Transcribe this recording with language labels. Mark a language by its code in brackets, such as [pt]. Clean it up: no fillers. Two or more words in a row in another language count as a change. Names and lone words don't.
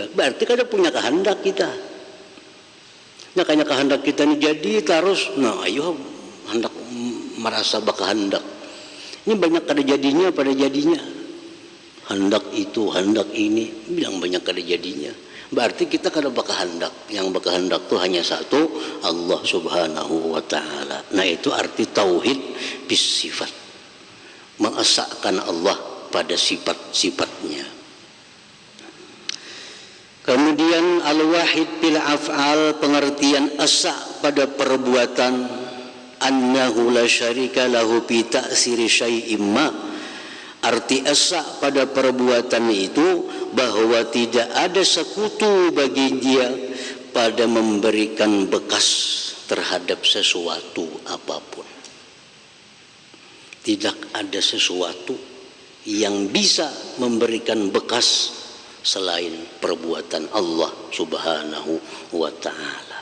[id] Berarti kada punya kehendak kita. Makanya kehendak kita ini jadi terus. Nah, ayo hendak merasa bakahandak. Ini banyak kada jadinya pada jadinya. Hendak itu, hendak ini, bilang banyak kada jadinya. Berarti kita kada bakahandak. Yang bakahandak itu hanya satu, [ar] الله سبحانه وتعالى. [id] Nah, itu arti [ar] توحيد بالصفات. [id] Mengesahkan Allah pada sifat-sifatnya. Kemudian [ar] الواحد بالأفعال, [id] pengertian esa pada perbuatan, [ar] أنه لا شريك له بتأثير شيء ما. [id] Arti esa pada perbuatan itu bahwa tidak ada sekutu bagi dia pada memberikan bekas terhadap sesuatu apapun. Tidak ada sesuatu yang bisa memberikan bekas selain perbuatan [ar] الله سبحانه وتعالى.